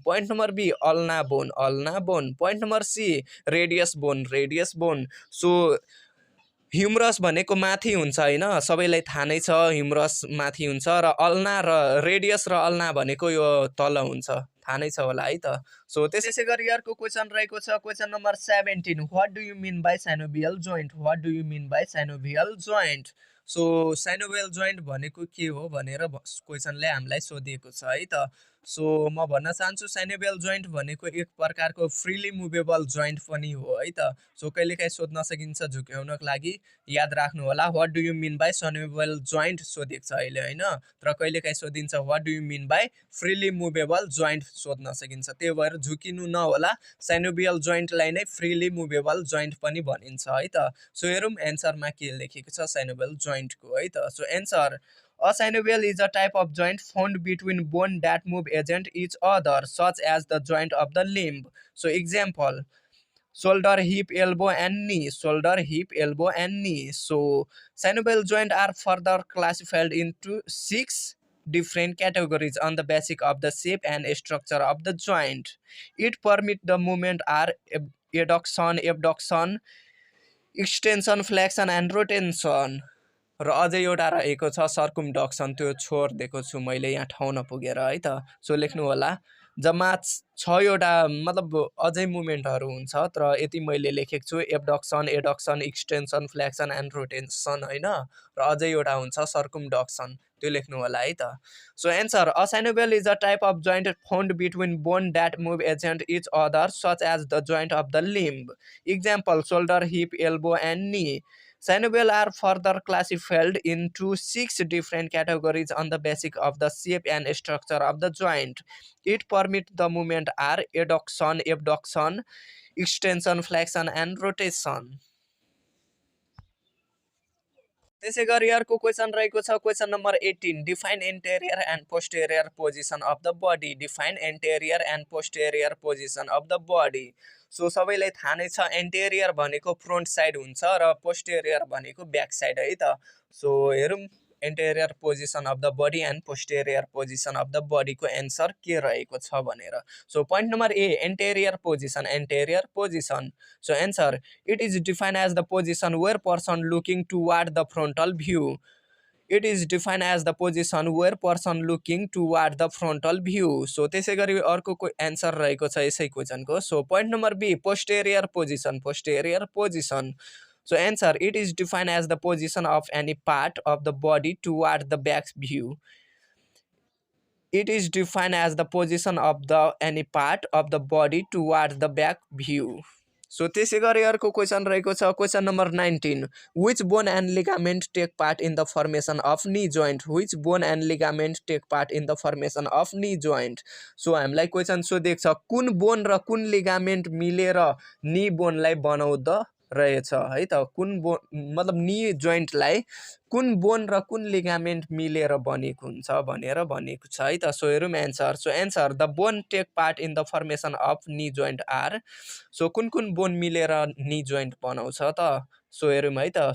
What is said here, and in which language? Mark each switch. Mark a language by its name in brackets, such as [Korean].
[English] Point number B ulna bone, ulna bone. Point number C radius bone, radius bone. [Nepali] So humorous भनेको माथि हुन्छ हैन, सबैलाई थाहा नै छ ह्युमरस माथि हुन्छ र अल्ना र रेडियस र अल्ना भनेको यो तल हुन्छ, थाहा नै छ होला है त। सो त्यसै गरी अर्को क्वेसन रहेको छ question number 17, [English] what do you mean by synovial joint, [Nepali] what do you mean by साइनोभियल joint. So साइनोभियल joint भनेको के हो भनेर क्वेसनले हामीलाई सोधिएको छ है त। सो म भन्न चाहन्छु साइनोभियल जोइन्ट भनेको एक प्रकारको फ्रीली मुभेबल जोइन्ट पनि हो है त। सो कहिलेकाहीँ सोध्न सकिन्छ झुक्याउनको लागि याद राख्नु होला [English] what do you mean by synovial joint [Nepali] सोधेको छ अहिले हैन, तर कहिलेकाहीँ सोधिन्छ [English] what do you mean by freely movable joint [Nepali] सोध्न सकिन्छ, त्यही भएर झुकिनु नहोला, साइनोभियल जोइन्टलाई नै फ्रीली मुभेबल जोइन्ट पनि भनिन्छ है त। सो हेरौँ एन्सरमा के लेखेको छ साइनोभियल जोइन्टको है त। [English] So answer, a synovial is a type of joint found between bone that move against each other, such as the joint of the limb. So example, shoulder, hip, elbow and knee, shoulder, hip, elbow and knee. So synovial joint are further classified into 6 different categories on the basis of the shape and structure of the joint. It permit the movement are adduction, abduction, extension, flexion and rotation. [Nepali] र अझै एउटा रहेको छ सर्कुमडक्सन, त्यो छोडिदिएको छु मैले यहाँ ठाउँ नपुगेर है त। सो लेख्नु होला, जम्मा 6वटा मतलब अझै मुभमेन्टहरू हुन्छ, तर यति मैले लेखेको छु एब्डक्सन, एडक्सन, एक्सटेन्सन, फ्लेक्सन एन्ड रोटेसन हैन, र अझै एउटा हुन्छ सर्कुमडक्सन, त्यो लेख्नु होला है त। [English] So answer, a synovial is a type of joint found between bone that move against each other such as the joint of the limb. Example, shoulder, hip, elbow and knee. Synovial are further classified into 6 different categories on the basis of the shape and structure of the joint. It permits the movement are adduction, abduction, extension, flexion and rotation. [Nepali] त्यसै गरी अर्को question रहेको छ question number 18, [English] define anterior and posterior position of the body, [Nepali] define interior and posterior position of the body. So सबैलाई थाहा नै छ interior भनेको फ्रन्ट साइड हुन्छ र पोस्टेरियर भनेको ब्याक साइड है त। सो हेरौँ interior position of the body and posterior position of the बडीको एन्सर के रहेको छ भनेर। [English] So point number A, anterior position, anterior position. So answer, it is defined as the position where person looking toward the frontal view. It is defined as the position where person looking toward the frontal view. [Nepali] So त्यसै गरी अर्को answer रहेको छ यसै क्वेसनको। [English] So point number B, posterior position, posterior position. So answer, it is defined as the position of any part of the body toward the back view. It is defined as the position of the any part of the body toward the back view. [Nepali] So त्यसै गरी अर्को question रहेको छ question number 19, [English] which bone and ligament take part in the formation of knee joint, which bone and ligament take part in the formation of knee joint. [Nepali] So हामीलाई question सोधेको छ कुन bone र कुन लिगामेन्ट मिलेर नी बोनलाई बनाउँदो रहेछ है त, कुन बोन मतलब नी जोइन्टलाई कुन बोन र कुन लिगामेन्ट मिलेर बनेको हुन्छ भनेर भनेको छ है त। सो हेरौँ answer. [English] So answer, the bone take part in the formation of knee joint are. [Nepali] So कुन कुन बोन मिलेर नी जोइन्ट बनाउँछ त, सो हेरौँ है त।